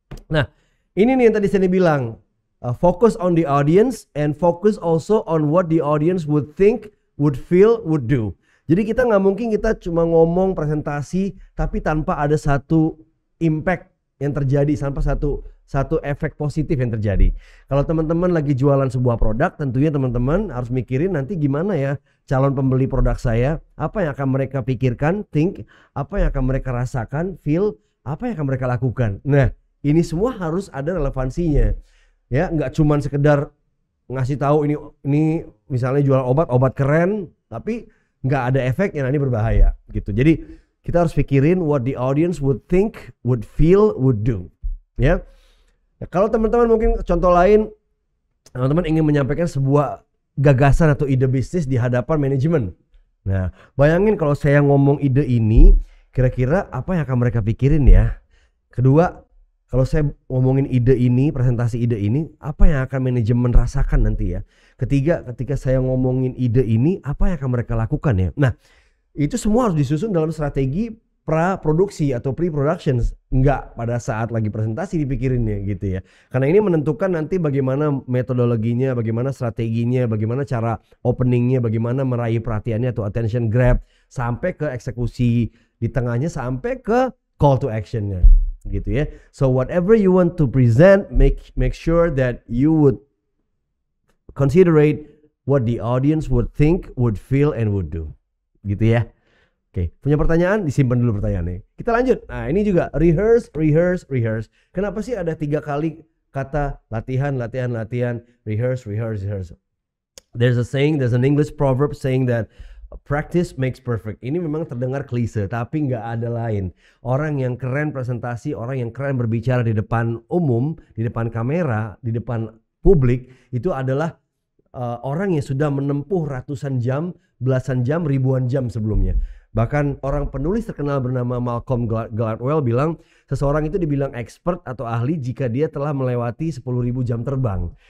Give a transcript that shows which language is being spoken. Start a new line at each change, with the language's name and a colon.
Indonesian: Nah, ini nih yang tadi saya bilang,
English: focus on the audience and focus also on what the audience would think, would feel, would do.
Indonesian: Jadi kita nggak mungkin kita cuma ngomong presentasi tapi tanpa ada satu impact yang terjadi, tanpa satu efek positif yang terjadi. Kalau teman-teman lagi jualan sebuah produk, tentunya teman-teman harus mikirin nanti gimana ya calon pembeli produk saya, apa yang akan mereka pikirkan, think, apa yang akan mereka rasakan, feel, apa yang akan mereka lakukan. Nah, ini semua harus ada relevansinya. Ya, nggak cuma sekedar ngasih tahu ini misalnya jual obat keren, tapi nggak ada efeknya, ini berbahaya gitu. Jadi kita harus pikirin
English: what the audience would think, would feel, would do.
Indonesian: Ya, nah, kalau teman-teman mungkin contoh lain, teman-teman ingin menyampaikan sebuah gagasan atau ide bisnis di hadapan manajemen. Nah, bayangin kalau saya ngomong ide ini, kira-kira apa yang akan mereka pikirin ya? Kedua, kalau saya ngomongin ide ini, presentasi ide ini, apa yang akan manajemen rasakan nanti ya. Ketiga, ketika saya ngomongin ide ini, apa yang akan mereka lakukan ya. Nah, itu semua harus disusun dalam strategi pra-produksi atau pre-production, enggak pada saat lagi presentasi dipikirinnya gitu ya. Karena ini menentukan nanti bagaimana metodologinya, bagaimana strateginya, bagaimana cara openingnya, bagaimana meraih perhatiannya atau attention grab, sampai ke eksekusi di tengahnya, sampai ke call to actionnya gitu ya.
English: So whatever you want to present, make sure that you would considerate what the audience would think, would feel, and would do
Indonesian: gitu ya. Oke, punya pertanyaan? Disimpan dulu pertanyaannya. Kita lanjut. Nah, ini juga rehearse. Kenapa sih ada 3 kali kata latihan, rehearse.
English: There's an English proverb saying that practice makes perfect.
Indonesian: Ini memang terdengar klise, tapi nggak ada lain. Orang yang keren presentasi, orang yang keren berbicara di depan umum, di depan kamera, di depan publik, itu adalah orang yang sudah menempuh ratusan jam, belasan jam, ribuan jam sebelumnya. Bahkan orang penulis terkenal bernama Malcolm Gladwell bilang, seseorang itu dibilang expert atau ahli jika dia telah melewati 10.000 jam terbang.